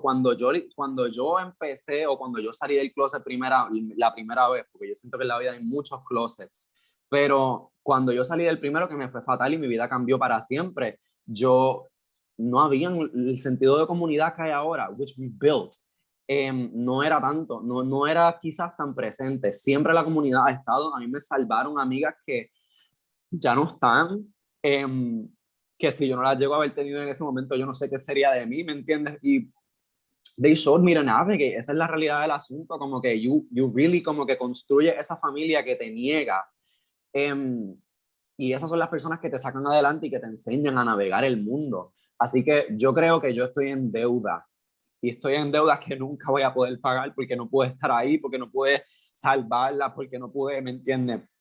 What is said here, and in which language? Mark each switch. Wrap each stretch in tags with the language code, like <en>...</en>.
<es>Cuando yo empecé o cuando yo salí del closet la primera vez, porque yo siento que en la vida hay muchos closets, pero cuando yo salí del primero, que me fue fatal y mi vida cambió para siempre, no había el sentido de comunidad que hay ahora,</es> <en>which we built.</en> <es>No era tanto, no era quizás tan presente. Siempre la comunidad ha estado. A mí me salvaron amigas que ya no están, que si yo no las llego a haber tenido en ese momento, yo no sé qué sería de mí, ¿me entiendes?</es> <en>Y they showed me to navigate.</en> <es>Esa es la realidad del asunto, como que</es> <en>you really</en> <es>como que construye esa familia que te niega. Y esas son las personas que te sacan adelante y que te enseñan a navegar el mundo. Así que yo creo que yo estoy en deuda. Y estoy en deudas que nunca voy a poder pagar porque no pude estar ahí, porque no pude salvarla, porque no pude, ¿me entiendes?</es>